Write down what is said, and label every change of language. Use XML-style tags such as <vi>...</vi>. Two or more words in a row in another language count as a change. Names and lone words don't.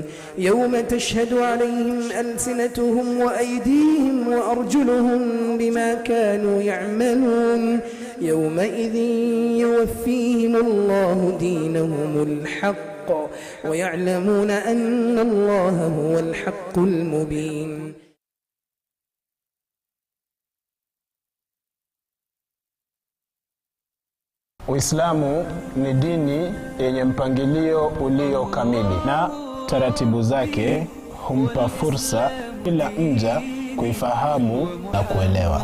<ar>يوم تشهد عليهم ألسنتهم وأيديهم وأرجلهم بما كانوا يعملون. يومئذ يوفيهم الله دينهم الحق ويعلمون أن الله هو الحق المبين.</ar> <sw>Uislamu ni dini yenye mpangilio ulio kamili na taratibu zake humpa fursa kila mja kuifahamu na kuelewa.</sw>